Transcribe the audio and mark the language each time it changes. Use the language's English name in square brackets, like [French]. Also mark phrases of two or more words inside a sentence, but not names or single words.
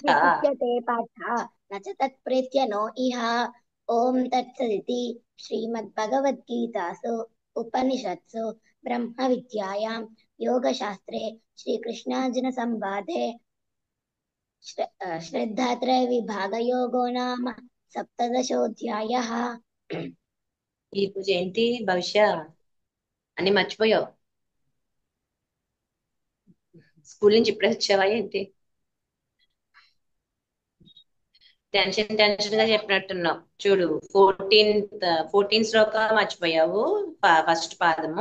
[Sanskrit] असदित्युच्यते पार्थ न च तत्प्रेत्य नो इह ॐ तत्सदिति श्रीमद्भगवद्गीतासु उपनिषत्सु ब्रह्मविद्यायां योगशास्त्रे श्रीकृष्णार्जुनसंवादे श्रद्धात्रयविभागयोगो नाम सप्तदशोऽध्यायः [Telugu] ఈ రోజు ఏంటి భవిష్య అని మర్చిపోయావు? స్కూల్ నుంచి ఇప్పుడే వచ్చావా ఏంటి? టెన్షన్ గా చెప్పినట్టున్నావు. చూడు, 14 శ్లోక మర్చిపోయావు, ఫస్ట్ పాదము.